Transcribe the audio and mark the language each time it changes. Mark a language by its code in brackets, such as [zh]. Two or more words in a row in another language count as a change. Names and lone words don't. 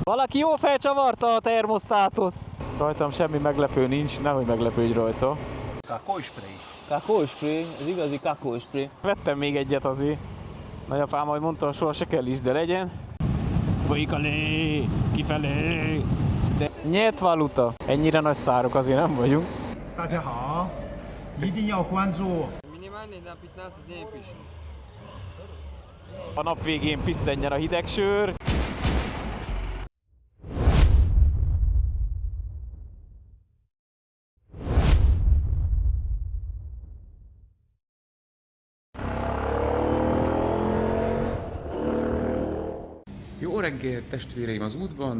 [hu] Valaki jó felcsavarta a termosztátot. Rajtam semmi meglepő nincs, nehogy meglepődj rajta. Kakóspray. Kakóspray, ez igazi kakóspray. Vettem még egyet azért. Nagyapám majd mondta, soha se kell is, de legyen. Folyik a lé, kifelé. De nyert valuta. Ennyire nagy sztárok azért nem vagyunk. [zh] 大家好，一定要关注。 [hu] A nap végén pisszenjen a hideg sör. Jó reggel, testvéreim az útban!